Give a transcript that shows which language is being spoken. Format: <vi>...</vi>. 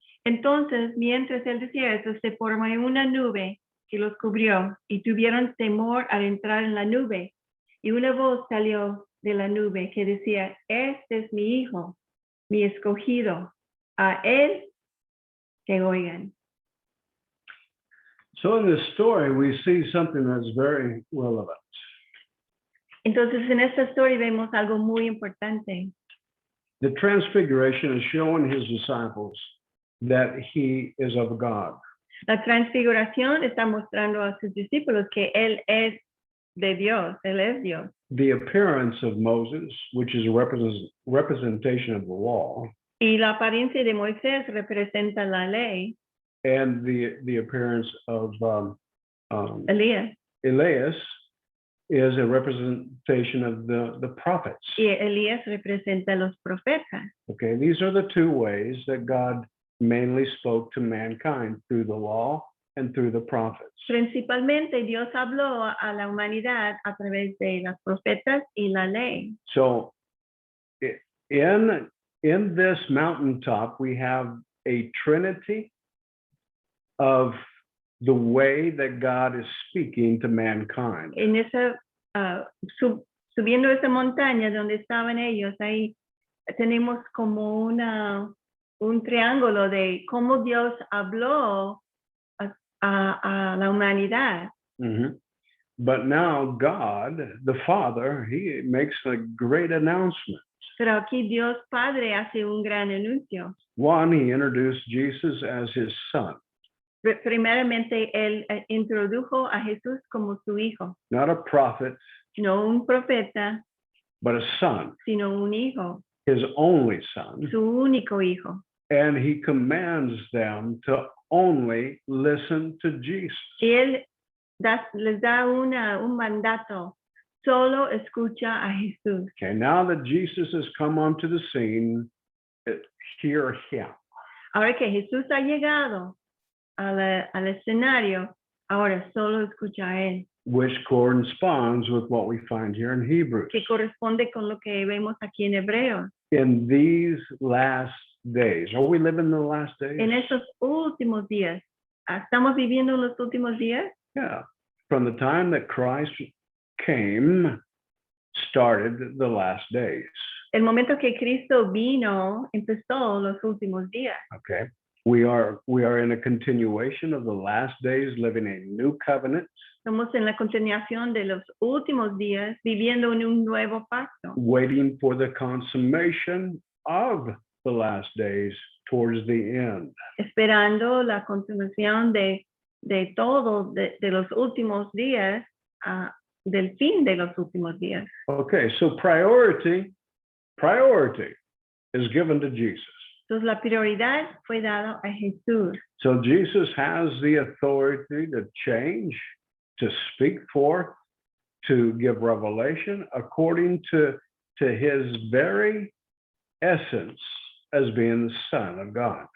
<es>Entonces, mientras él decía eso, se formó una nube que los cubrió y tuvieron temor al entrar en la nube. Y una voz salió de la nube que decía, este es mi hijo, mi escogido, a él que oigan.</es> <en>So in this story, we see something that's very relevant.</en> <es>Entonces, en esta historia vemos algo muy importante.</es> <en>The transfiguration is showing his disciples that he is of God.</en> <es>La transfiguración está mostrando a sus discípulos que él es de Dios, él es Dios.</es> <en>the appearance of Moses, which is a representation of the law,</en> <es>Y la apariencia de Moisés representa la ley,</es> <en>and the appearance of</en> <es>Elías.</es> <en>Elias is a representation of the prophets.</en> <es>Y Elías representa a los profetas.</es> <en>Okay, these are the two ways that God mainly spoke to mankind, through the law and through the prophets.</en> <es>Principalmente Dios habló a la humanidad a través de los profetas y la ley.</es> <en>So in this mountaintop, we have a trinity of the way that God is speaking to mankind.</en> <es>En esa, subiendo esa montaña donde estaban ellos, ahí tenemos como un triángulo de cómo Dios habló a la humanidad. Mhm.</es> <en>But now God, the Father, he makes a great announcement.</en> <es>Pero aquí Dios Padre hace un gran anuncio.</es> <en>One, he introduced Jesus as his son,</en> <es>Primeramente, él introdujo a Jesús como su hijo,</es> <en>not a prophet,</en> <es>no un profeta,</es> <en>but a son,</en> <es>sino un hijo,</es> <en>his only son.</en> <es>su único hijo.</es> <en>And he commands them to only listen to Jesus.</en> <es>Y él les da un mandato, solo escucha a Jesús.</es> <en>Okay, now that Jesus has come onto the scene, hear him.</en> <es>Ahora que Jesús ha llegado al escenario, ahora solo escucha a él,</es> <en>Which corresponds with what we find here in Hebrews.</en> <es>que corresponde con lo que vemos aquí en Hebreos.</es> <en>In these last days, are we living in the last days?</en> <es>En estos últimos días, ¿estamos viviendo en los últimos días? Yeah.</es> <en>From the time that Christ came, started the last days.</en> <es>El momento que Cristo vino, empezó los últimos días. Okay.</es> <en>We are in a continuation of the last days, living a new covenant,</en> <es>Estamos en la continuación de los últimos días, viviendo en un nuevo pacto,</es> <en>waiting for the consummation of the last days towards the end.</en> <es>esperando la continuación de todo, de los últimos días, del fin de los últimos días.</es> <en>Okay, so priority is given to Jesus.</en> <es>Entonces la prioridad fue dada a Jesús.</es> <en>So Jesus has the authority to change, to speak forth, to give revelation according to his very essence as being the Son of God.</en>